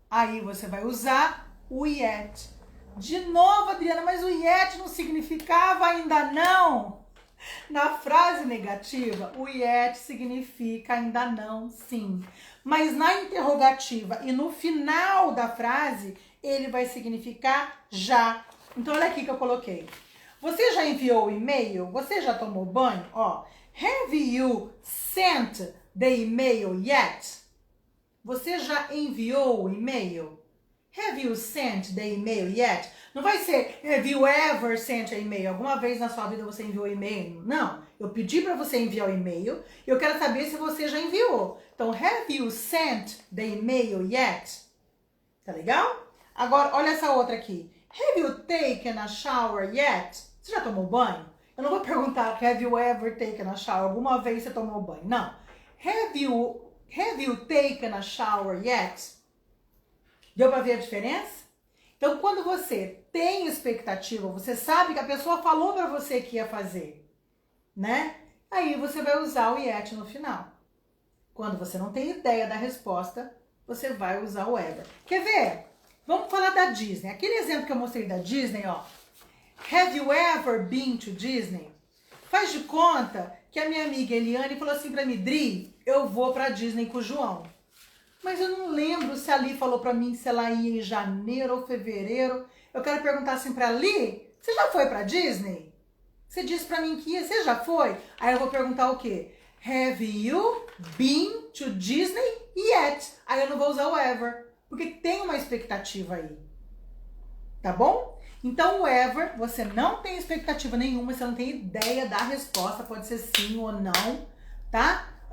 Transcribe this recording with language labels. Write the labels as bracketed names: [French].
[Portuguese] Aí você vai usar o yet. De novo, Adriana, mas o yet não significava ainda não? Na frase negativa, o yet significa ainda não, sim. Mas na interrogativa e no final da frase, ele vai significar já. Então, olha aqui que eu coloquei. Você já enviou o e-mail? Você já tomou banho? [English] Ó, have you sent the email yet? [Portuguese] Você já enviou o e-mail? [English] Have you sent the email yet? [Portuguese] Não vai ser [English] have you ever sent an email? [Portuguese] Alguma vez na sua vida você enviou e-mail? Não. Eu pedi para você enviar o e-mail e eu quero saber se você já enviou. [English] Então, have you sent the email yet? [Portuguese] Tá legal? Agora, olha essa outra aqui. [English] Have you taken a shower yet? [Portuguese] Você já tomou banho? Eu não vou perguntar [English] have you ever taken a shower? [Portuguese] Alguma vez você tomou banho? Não. [English] Have you taken a shower yet? [Portuguese] Deu para ver a diferença? Então, quando você tem expectativa, você sabe que a pessoa falou para você que ia fazer, né? Aí você vai usar o yet no final. Quando você não tem ideia da resposta, você vai usar o ever. Quer ver? Vamos falar da Disney. Aquele exemplo que eu mostrei da Disney, ó. [English] Have you ever been to Disney? [Portuguese] Faz de conta que a minha amiga Eliane falou assim pra mim, Dri, eu vou pra Disney com o João. Mas eu não lembro se a Li falou pra mim se ela ia em janeiro ou fevereiro. Eu quero perguntar assim pra Li, você já foi pra Disney? Você disse pra mim que ia, você já foi? Aí eu vou perguntar o quê? [English] Have you been to Disney yet? [Portuguese] Aí eu não vou usar o ever, porque tem uma expectativa aí. Tá bom? Então o ever, você não tem expectativa nenhuma, você não tem ideia da resposta, pode ser sim ou não, tá?